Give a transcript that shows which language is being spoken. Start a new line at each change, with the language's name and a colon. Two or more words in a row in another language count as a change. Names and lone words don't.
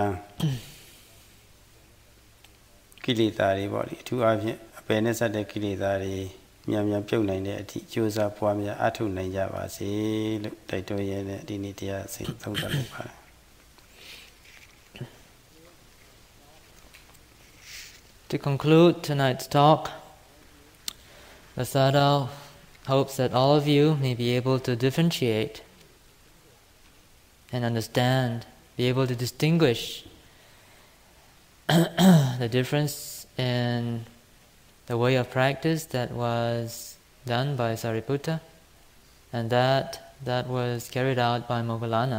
Burmese: ကိလေသာတွေပေါ့ဒီအထူးအားဖြင့်အပယ်နဲ့ဆက်တဲ့ကိလေသာတွေမြန်ပြုတ်နိုင်တဲ့အထိကြိုးစားပွားများအထုတ်နိုင်ကြပါစေလို့တိုက်တွန်းရတဲ့ဒီနေ့တရားစိတ်သုံးသပ်လိုက်ပါတယ်
English: To conclude tonight's talk, the Sayadaw hopes that all of you may be able to differentiate and understand, be able to distinguish the difference in the way of practice that was done by Sariputta and that was carried out by Moggallana.